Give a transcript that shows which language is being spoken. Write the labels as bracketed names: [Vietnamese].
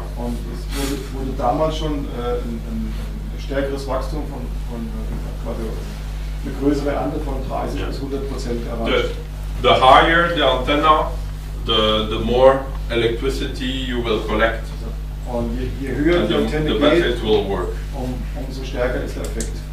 [German] Und es wurde damals schon ein stärkeres Wachstum also eine größere Ernte von 30 bis 100% erreicht. [English] The higher the antenna, the more electricity you will collect. [German] Und je höher die Antenne geht, [English] it will work. [German] Umso stärker ist der Effekt.